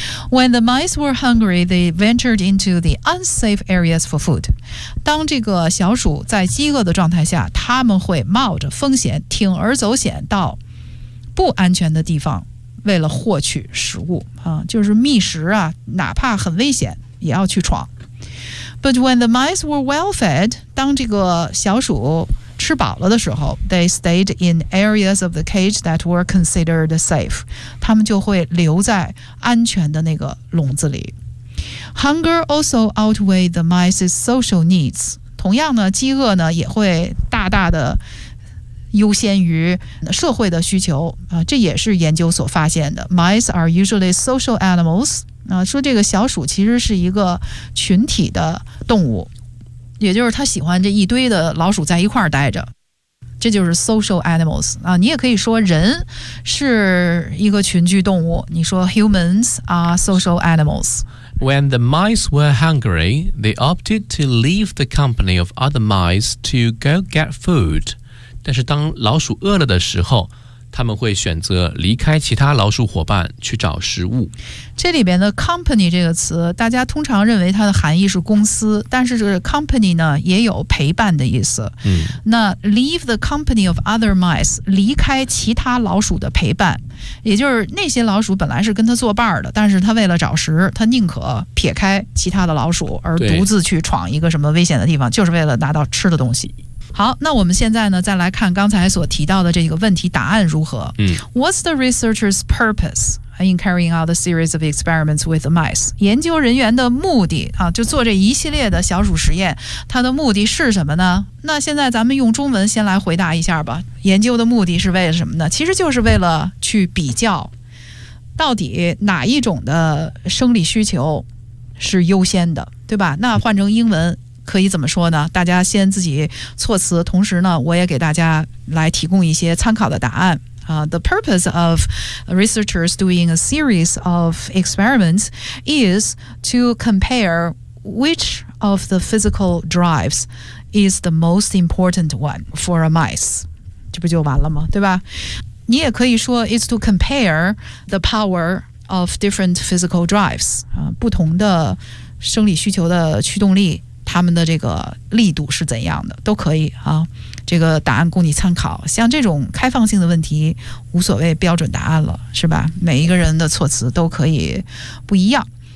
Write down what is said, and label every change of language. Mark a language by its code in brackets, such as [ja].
[en] When the mice were hungry, they ventured into the unsafe areas for food. [zh] 当这个小鼠在饥饿的状态下，他们会冒着风险，铤而走险到不安全的地方，为了获取食物啊，就是觅食啊，哪怕很危险，也要去闯。 [en] But when the mice were well fed, [zh] 当这个小鼠吃饱了的时候 [en] ，they stayed in areas of the cage that were considered safe. [zh] 他们就会留在安全的那个笼子里。 [en] Hunger also outweighed the mice's social needs. [zh] 同样呢，饥饿呢也会大大的优先于社会的需求啊，这也是研究所发现的。 [en] Mice are usually social animals. [zh] 啊，说这个小鼠其实是一个群体的动物。也就是他喜欢这一堆的老鼠在一块儿待着，这就是 [en] social animals [zh] 啊。你也可以说人是一个群居动物，你说 [en] humans are social animals. When the mice were hungry, they opted to leave the company of other mice to go get food. [zh] 但是当老鼠饿了的时候，他们会选择离开其他老鼠伙伴去找食物。这里边的 company 这个词，大家通常认为它的含义是公司，但是这个 company 呢也有陪伴的意思。嗯，那 [en] leave the company of other mice， [zh] 离开其他老鼠的陪伴，也就是那些老鼠本来是跟他作伴的，但是他为了找食，他宁可撇开其他的老鼠而独自去闯一个什么危险的地方，就是为了拿到吃的东西。好，那我们现在呢，再来看刚才所提到的这个问题答案如何。嗯 [en] ，What's the researcher's purpose in carrying out a series of experiments with the mice？ [zh] 研究人员的目的啊，就做这一系列的小鼠实验，它的目的是什么呢？那现在咱们用中文先来回答一下吧。研究的目的是为了什么呢？其实就是为了去比较，到底哪一种的生理需求是优先的，对吧？那换成英文。可以怎么说呢？大家先自己措辞，同时呢，我也给大家来提供一些参考的答案。 [en] The purpose of researchers doing a series of experiments is to compare which of the physical drives is the most important one for a mice. [zh] 这不就完了吗？对吧？你也可以说 [en] is to compare the power of different physical drives. [zh] 不同的生理需求的驱动力。他们的这个力度是怎样的都可以啊，这个答案供你参考。像这种开放性的问题无所谓标准答案了，是吧？每一个人的措辞都可以不一样。